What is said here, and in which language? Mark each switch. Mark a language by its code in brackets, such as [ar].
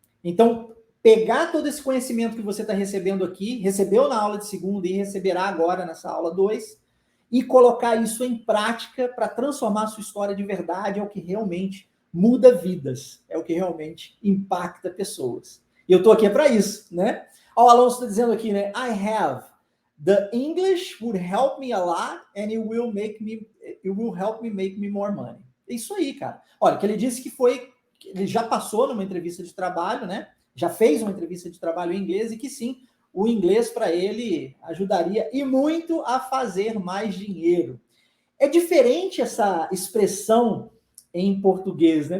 [pt] Então, pegar todo esse conhecimento que você está recebendo aqui, recebeu na aula de segunda e receberá agora nessa aula 2, e colocar isso em prática para transformar a sua história de verdade é o que realmente muda vidas, é o que realmente impacta pessoas. E eu estou aqui para isso, né? Ó, o Alonso está dizendo aqui, né? [en] I have. The English would help me a lot and it will help me make me more money. [pt] É isso aí, cara. Olha, que ele disse que ele já passou numa entrevista de trabalho, né? Já fez uma entrevista de trabalho em inglês e que sim, o inglês para ele ajudaria e muito a fazer mais dinheiro. É diferente essa expressão em português, né?